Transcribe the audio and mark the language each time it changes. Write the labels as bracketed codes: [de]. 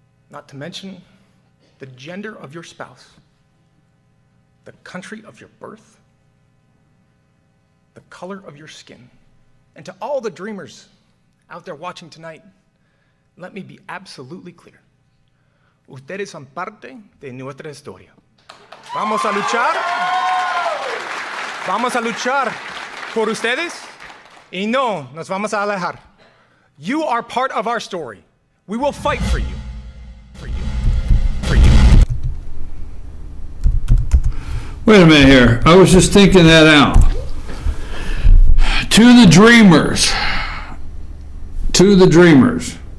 [en] Not to mention the gender of your spouse, the country of your birth, the color of your skin. And to all the dreamers out there watching tonight, let me be absolutely clear. [es] Ustedes son parte de nuestra historia. Vamos a luchar por ustedes y no nos vamos a alejar. [en] You are part of our story. We will fight for you. For you. For you. Wait a minute here. I was just thinking that out. To the dreamers. To the dreamers.